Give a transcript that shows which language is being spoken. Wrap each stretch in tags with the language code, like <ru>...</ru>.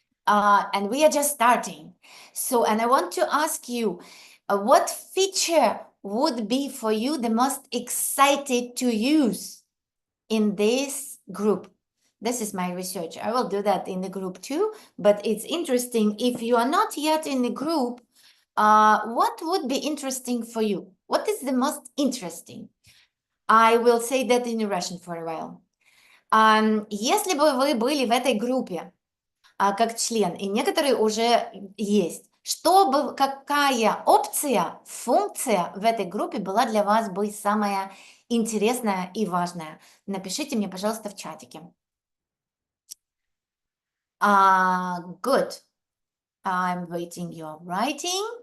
<en>and we are just starting. So, and I want to ask you, what feature would be for you the most excited to use in this group? This is my research. I will do that in the group too, but it's interesting. If you are not yet in the group, what would be interesting for you? What is the most interesting? I will say that in Russian for a while.</en> <ru>Если бы вы были в этой группе, как член, и некоторые уже есть, чтобы какая опция, функция в этой группе была для вас бы самая интересная и важная? Напишите мне, пожалуйста, в чатике.</ru> <en>Good. I'm waiting your writing.</en>